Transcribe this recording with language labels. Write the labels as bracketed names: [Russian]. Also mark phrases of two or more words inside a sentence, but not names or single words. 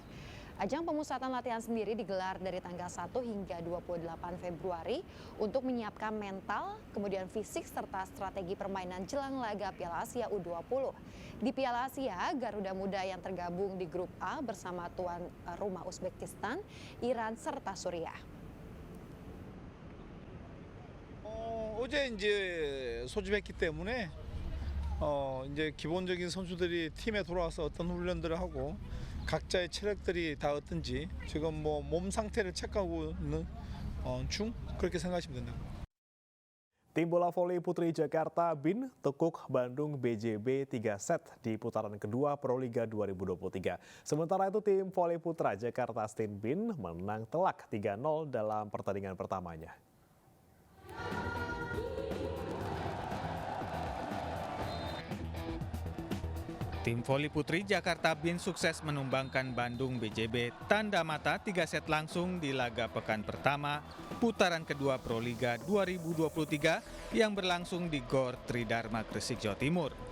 [Indonesian] Ajang pemusatan latihan sendiri digelar dari tanggal 1 hingga 28 Februari untuk menyiapkan mental, kemudian fisik serta strategi permainan jelang laga Piala Asia U20. Di Piala Asia, Garuda Muda yang tergabung di grup A bersama tuan rumah Uzbekistan, Iran serta Suriah. [Korean] 어제 이제 소집했기 때문에 이제 기본적인 선수들이 팀에 돌아와서 어떤 훈련들을 하고 각자의 체력들이 다 어떤지 지금 뭐 몸 상태를 체크하고 있는 중 그렇게 생각하시면 된다고. [Indonesian] Tim bola voli putri Jakarta BIN tekuk Bandung BJB 3 set di putaran kedua Proliga 2023. Sementara itu tim voli putra Jakarta Stain BIN menang telak 3-0 dalam pertandingan pertamanya. Tim voli putri Jakarta BIN sukses menumbangkan Bandung BJB tanda mata 3 set langsung di laga pekan pertama putaran kedua Proliga 2023 yang berlangsung di Gor Tridharma Gresik, Jawa Timur.